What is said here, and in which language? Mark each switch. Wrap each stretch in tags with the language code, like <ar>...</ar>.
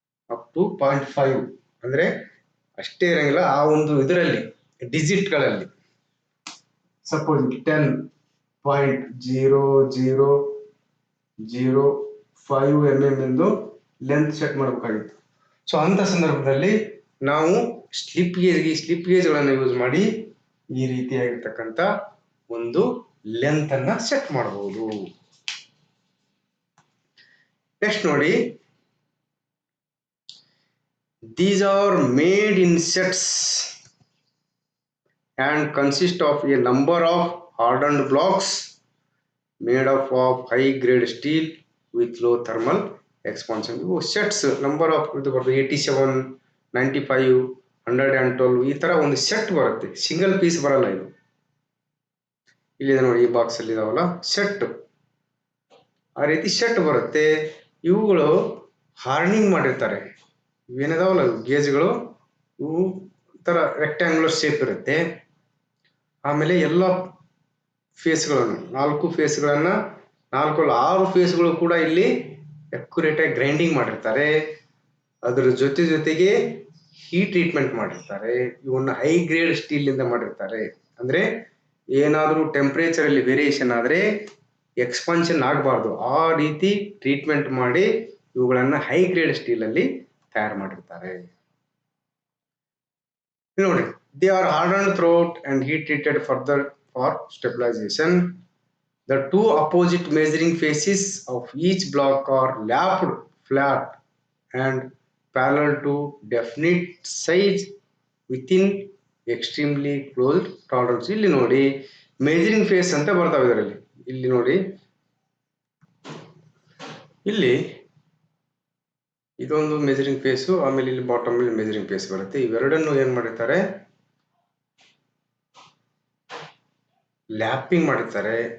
<kn>Up to 0.5 ಅಂದ್ರೆ ಅಷ್ಟೇ ಇರಂಗಿಲ್ಲ, ಆ ಒಂದು ಇದರಲ್ಲಿ ಡಿಜಿಟ್ ಗಳಲ್ಲಿ ಸಪೋಸ್ 10.0005 mm ಎಂದು ಲೆಂತ್ ಸೆಟ್ ಮಾಡಬೇಕಾಗಿತ್ತು. ಸೊ ಅಂತ ಸಂದರ್ಭದಲ್ಲಿ ನಾವು ಸ್ಲಿಪ್ ಗೇಜ್ಗಳನ್ನು ಯೂಸ್ ಮಾಡಿ ಈ ರೀತಿಯಾಗಿರ್ತಕ್ಕಂಥ ಒಂದು ಲೆಂತ್ ಅನ್ನ ಸೆಟ್ ಮಾಡಬಹುದು. ನೆಕ್ಸ್ಟ್ ನೋಡಿ,</kn> <en>these are made in sets and consist of a number of hardened blocks made up of high grade steel with low thermal expansion.</en> <kn>ಇವು ಸೆಟ್ಸ್ ನಂಬರ್ ಆಫ್ ಇದು ಬರ್ತದೆ, 87, 95, 112 ಈ ತರ ಒಂದು ಸೆಟ್ ಬರುತ್ತೆ. ಸಿಂಗಲ್ ಪೀಸ್ ಬರಲ್ಲ ಇದು. ಇಲ್ಲಿದೆ ನೋಡಿ, ಈ ಬಾಕ್ಸ್ ಅಲ್ಲಿ ಇದಾವಲ್ಲ ಸೆಟ್, ಆ ರೀತಿ ಸೆಟ್ ಬರುತ್ತೆ. ಇವುಗಳು ಹಾರ್ನಿಂಗ್ ಮಾಡಿರ್ತಾರೆ. ಇವೇನಿದಾವಲ್ಲ ಗೇಜ್ಗಳು, ಇವು ತರ ರೆಕ್ಟ್ಯಾಂಗ್ಯುಲರ್ ಶೇಪ್ ಇರುತ್ತೆ. ಆಮೇಲೆ ಎಲ್ಲ ಫೇಸ್ಗಳನ್ನು 4 ಫೇಸ್ಗಳನ್ನ 6 ಫೇಸ್ಗಳು ಕೂಡ ಇಲ್ಲಿ ಅಕ್ಯುರೇಟ್ ಆಗಿ ಗ್ರೈಂಡಿಂಗ್ ಮಾಡಿರ್ತಾರೆ. ಅದರ ಜೊತೆಗೆ ಹೀಟ್ ಟ್ರೀಟ್ಮೆಂಟ್ ಮಾಡಿರ್ತಾರೆ. ಇವನ್ನ ಹೈ ಗ್ರೇಡ್ ಸ್ಟೀಲ್ ಇಂದ ಮಾಡಿರ್ತಾರೆ. ಅಂದ್ರೆ ಏನಾದ್ರೂ ಟೆಂಪರೇಚರ್ ಅಲ್ಲಿ ವೇರಿಯೇಷನ್ ಆದ್ರೆ ಎಕ್ಸ್ಪಾನ್ಷನ್ ಆಗಬಾರ್ದು, ಆ ರೀತಿ ಟ್ರೀಟ್ಮೆಂಟ್ ಮಾಡಿ ಇವುಗಳನ್ನ ಹೈ ಗ್ರೇಡ್ ಸ್ಟೀಲ್ ಅಲ್ಲಿ ತಯಾರು ಮಾಡಿರ್ತಾರೆ.</kn> <en>ನೋಡಿ, they are hardened throughout and heat treated further for stabilization. The two opposite measuring faces of each block are lapped flat and parallel to definite size within extremely closed tolerance.</en> <kn>ಇಲ್ಲಿ ನೋಡಿ, measuring face ಅಂತ ಬರ್ತಾವೆ ಇದರಲ್ಲಿ. ಇಲ್ಲಿ ನೋಡಿ, ಇಲ್ಲಿ ಇದೊಂದು measuring face, ಆಮೇಲೆ ಇಲ್ಲಿ ಬಾಟಮ್ ಅಲ್ಲಿ ಮೆಜರಿಂಗ್ ಫೇಸ್ ಬರುತ್ತೆ. ಇವೆರಡನ್ನು ಏನ್ ಮಾಡಿರ್ತಾರೆ, ಲ್ಯಾಪಿಂಗ್ ಮಾಡಿರ್ತಾರೆ.</kn>